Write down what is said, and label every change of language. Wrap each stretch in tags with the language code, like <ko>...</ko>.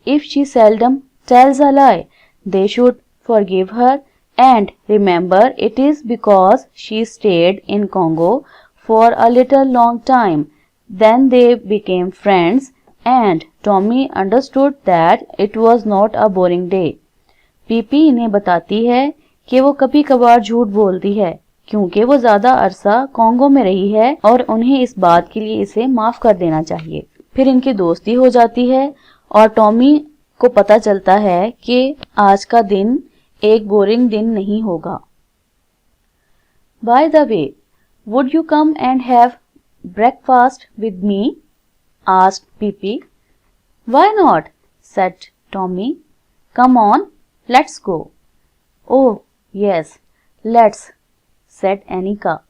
<en>If she seldom tells a lie, they should forgive her and remember it is because she stayed in Congo for a little long time. Then they became friends and Tommy understood that it was not a boring day.</en> <hi>PP इन्हें बताती है कि वो कभी कभार झूठ बोलती है क्योंकि वो ज़्यादा अरसा कॉन्गो में रही है और उन्हें इस बात के लिए इसे माफ़ कर देना चाहिए। फिर इनकी दोस्ती हो जाती है और टॉमी को पता चलता है कि आज का दिन एक बोरिंग दिन नहीं होगा।</hi> <en>By the way, would you come and have breakfast with me? asked Pippi. Why not? said Tommy. Come on, let's go. Oh, yes, let's, said Annika.</en>